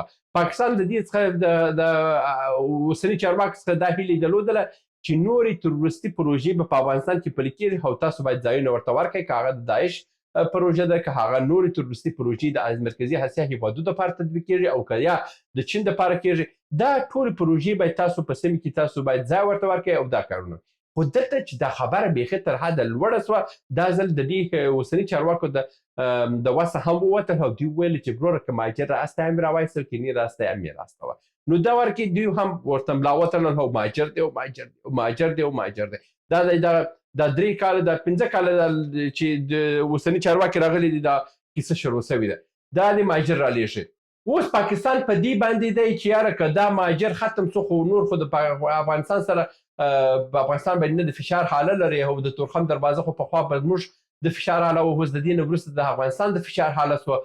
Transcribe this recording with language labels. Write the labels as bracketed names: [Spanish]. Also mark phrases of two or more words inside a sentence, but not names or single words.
[Pashto] پاکستان د دې څخه د اوسني چارواکو څخه دا هیلې درلودله چې نورې تروریستي پروژې به په افغانستان کې پلي کېږي او تاسو باید ځایونه ورته ورکړئ، که هغه د داعش پروژه ده، که هغه نورې تروریستي پروژې د مرکزي اسیا هېوادونو دپاره تطبیق کېږي او که یا د چین دپاره کېږي. دا ټولې پروژې باید تاسو په سیمې کې تاسو باید ځای ورته ورکړئ او دا کارونه. خو دلته چې دا خبره بیخي تر حده لوړه سوه، دا ځل د دې اوسني چارواکو د وسه هم ووتل او دوی ویل چې وروره که مهاجر راستی هم راوایستل که نه راستی هم یې راستوه. نو دا ورکې دوی هم ورته ملا وتړل او مهاجر دی. دا 3 کاله دا 5 کاله چې د اوسني چارواکي راغلي دي دا کیسه شروع شوې ده. دا د مهاجر رالیږي. اوس پاکستان په دې باندې دی چې یاره که دا مهاجر ختم شو خو نور خو د افغانستان سره په افغانستان باندې نه د فشار حاله لري او د تورخم دروازه خو پخوا به زموږ د فشار حاله او اوس د دې نه وروسته د افغانستان د فشار حاله سوه.